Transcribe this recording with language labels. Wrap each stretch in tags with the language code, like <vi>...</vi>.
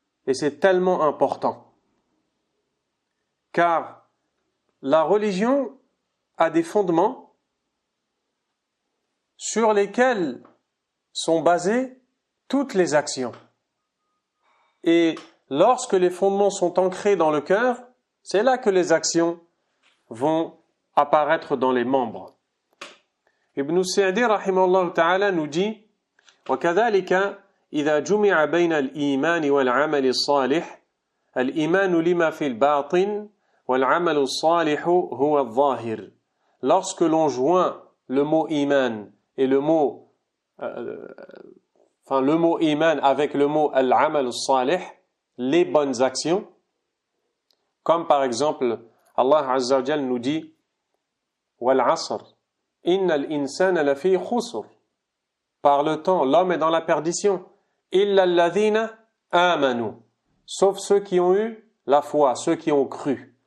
<fr>Et c'est tellement important. Car la religion a des fondements sur lesquels sont basées toutes les actions. Et lorsque les fondements sont ancrés dans le cœur, c'est là que les actions vont apparaître dans les membres.</fr> <ar>Ibn Sa'di rahimahullah ta'ala</ar> <fr>nous dit</fr> <ar>وَكَذَلِكَ إِذَا جُمِعَ بَيْنَ الْإِيمَانِ وَالْعَمَلِ الصَّالِحِ الْإِيمَانُ لِمَا فِي الْبَاطِنِ وَالْعَمَلُ الصَّالِحُ هُوَ الظَّاهِرِ.</ar> <fr>Lorsque l'on joint le mot iman et le mot iman avec le mot al-amal salih, les bonnes actions, comme par exemple Allah Azza wa Jal nous dit</fr> <ar>wal asr innal insana lafi khusr,</ar> <fr>par le temps l'homme est dans la perdition,</fr> <ar>illa alladhina amanu,</ar> <fr>sauf ceux qui ont eu la foi, ceux qui ont cru.</fr>